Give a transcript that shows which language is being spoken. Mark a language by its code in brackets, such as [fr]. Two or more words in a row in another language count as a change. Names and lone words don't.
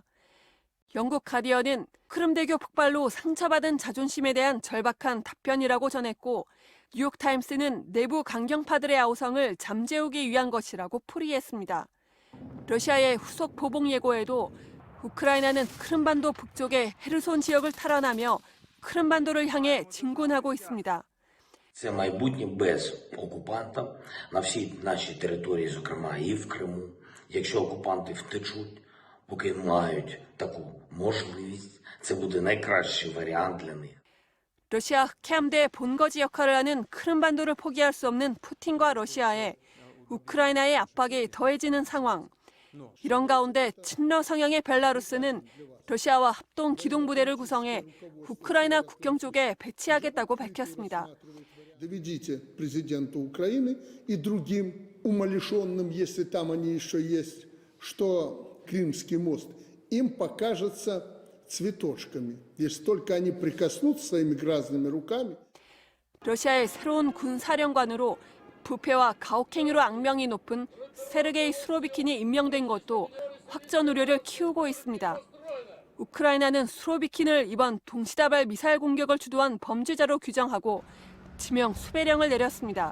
[ko] 영국 가디언은 크림대교 폭발로 상처받은 자존심에 대한 절박한 답변이라고 전했고 뉴욕타임스는 내부 강경파들의 아우성을 잠재우기 위한 것이라고 풀이했습니다. 러시아의 후속 보복 예고에도 우크라이나는 크림반도 북쪽의 헤르손 지역을 탈환하며 크림반도를 향해 진군하고 있습니다. [uk] Це майбутнє без окупанта на всій нашій території, зокрема і в Криму. Якщо окупанти втечуть, поки мають таку можливість, це буде найкращий варіант для них. [ko] 러시아 흑해함대 본거지 역할을 하는 크림반도를 포기할 수 없는 푸틴과 러시아에 우크라이나의 압박이 더해지는 상황. 이런 가운데 친러 성향의 벨라루스는 러시아와 합동 기동부대를 구성해 우크라이나 국경 쪽에 배치하겠다고 밝혔습니다. [ru] Доведите президенту Украины и другим умалишенным, если там они еще есть, что Крымский мост им покажется цветочками. Если только они прикоснутся своими грязными руками. [ko] 러시아의 새로운 군사령관으로 부패와 가혹행위로 악명이 높은 세르게이 수로비킨이 임명된 것도 확전 우려를 키우고 있습니다. 우크라이나는 수로비킨을 이번 동시다발 미사일 공격을 주도한 범죄자로 규정하고 지명 수배령을 내렸습니다.